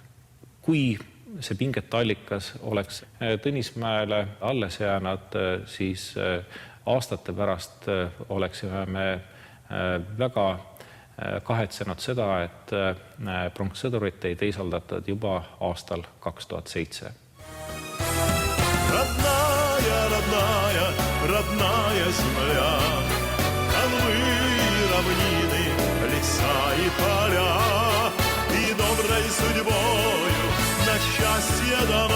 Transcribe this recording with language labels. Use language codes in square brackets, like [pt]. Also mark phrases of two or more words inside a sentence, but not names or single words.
[et] Kui see pingetallikas oleks Tõnismäele alles jäänud, siis aastate pärast oleksime me väga kahetsenud seda, et pronkssõdurit ei teisaldatud juba aastal 2007. [ru] Родная земля, холмы, равнины, леса и поля, и доброй судьбою на счастье дана.